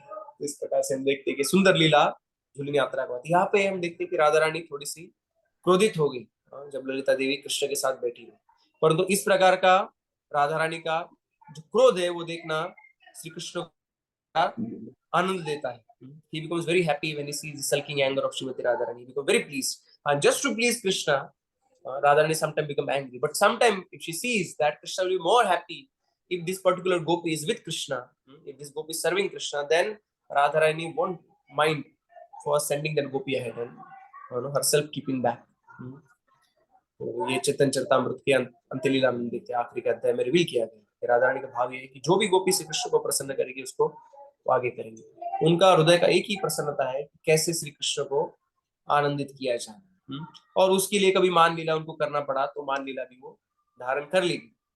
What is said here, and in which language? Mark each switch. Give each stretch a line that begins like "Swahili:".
Hindi: तो इस प्रकार से हम देखते हैं कि सुंदर लीला झूलन यात्रा का यहाँ पे हम देखते हैं कि राधा रानी थोड़ी सी क्रोधित हो गई जब ललिता देवी कृष्ण के साथ बैठी है। परंतु इस प्रकार का राधा रानी का जो क्रोध है वो देखना श्री कृष्ण का आनंद देता है।
English: He becomes very happy when he sees the sulking anger of Srimati Radharani. He becomes very pleased. And just to please Krishna, Radharani sometimes become angry. But sometimes if she sees that Krishna will be more happy if this particular gopi is with Krishna, if this gopi is serving Krishna, then Radharani won't mind for sending that gopi ahead and herself keeping back.
Hindi: तो ये चेतन चरितामृत के अंत्यलीला में देखते आखिरी का अध्याय में reveal किया गया। राधा रानी का भाव ये है कि जो भी गोपी श्री कृष्ण को प्रसन्न करेगी उसको वो आगे करेंगे। उनका हृदय का एक ही प्रसन्नता है कि कैसे श्री कृष्ण को आनंदित किया जाए। और उसके लिए कभी मान लीला उनको करना पड़ा तो मान लीला भी वो धारण कर लेगी।